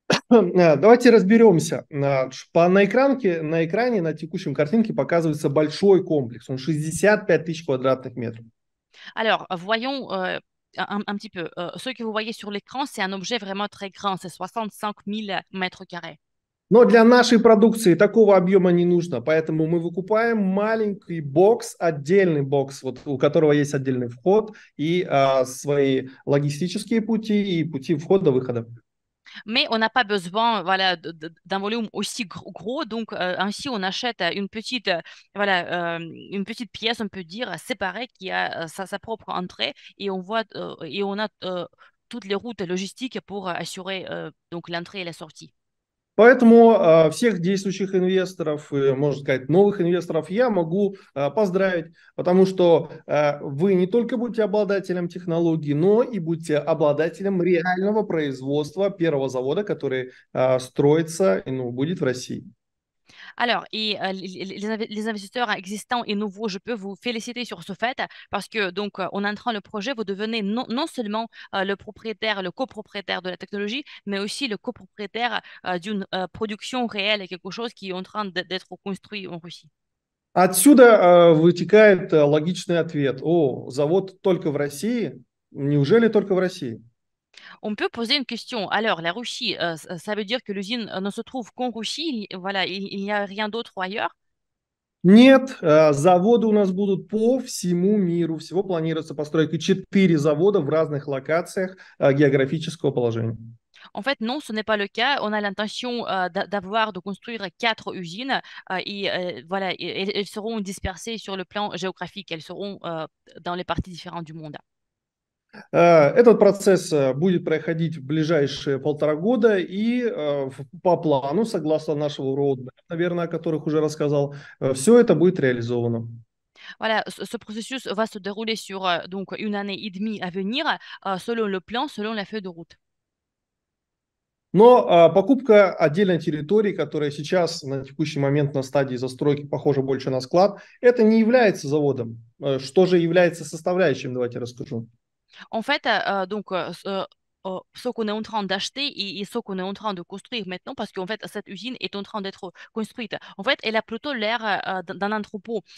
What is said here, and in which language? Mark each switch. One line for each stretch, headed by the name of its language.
Russian: Давайте разберемся. На экране, на текущем картинке показывается большой комплекс. Он 65 тысяч квадратных метров.
French: Alors, voyons un petit peu. Ce que vous voyez sur l'écran, c'est un objet vraiment très grand. C'est 65 000 mètres carrés.
Russian: Но для нашей продукции такого объема не нужно, поэтому мы выкупаем маленький бокс, отдельный бокс, вот, у которого есть отдельный vход и свои логистические пути и пути входа-выхода.
French: Mais on n'a pas besoin voilà, d'un volume aussi gros. Donc, ainsi, on achète voilà, une petite pièce, on peut dire, séparée qui a sa propre entrée et on a toutes les routes logistiques pour assurer donc l'entrée et la sortie.
Russian: Поэтому всех действующих инвесторов, можно сказать, новых инвесторов я могу поздравить, потому что вы не только будете обладателем технологии, но и будете обладателем реального производства первого завода, который строится и будет в России.
French: Alors, et les investisseurs existants et nouveaux, je peux vous féliciter sur ce fait parce que donc en entrant le projet, vous devenez non seulement le propriétaire, le copropriétaire de la technologie, mais aussi le copropriétaire d'une production réelle et quelque chose qui est en train d'être construit en Russie.
Russian: Отсюда вытекает логичный ответ. Завод только в России? Неужели только в России?
French: On peut poser une question. Alors, la Russie, ça veut dire que l'usine ne se trouve qu'en Russie, voilà, il n'y a rien d'autre ailleurs?
Russian: Нет, заводы у нас будут по всему миру. Всего планируется постройка 4 завода в разных локациях географического положения.
French: En fait, non, ce n'est pas le cas. On a l'intention de construire 4 usines et voilà, elles seront dispersées sur le plan géographique. Elles seront dans les parties différentes du monde.
Russian: Этот процесс будет проходить в ближайшие 1,5 года и по плану, согласно нашего роадмэпа, наверное, о которых уже рассказал, все это будет реализовано.
French: Voilà, ce processus va se dérouler sur donc 1 année et demie à venir, selon le plan, selon la feuille de route.
Russian: Но покупка отдельной территории, которая сейчас на текущий момент на стадии застройки похожа больше на склад, это не является заводом. Что же является составляющим, давайте расскажу.
French: En fait, donc, ce qu'on est en train d'acheter et ce qu'on est en train de construire maintenant, parce qu'en fait, cette usine est en train d'être construite. En fait, elle a plutôt l'air d'un entrepôt.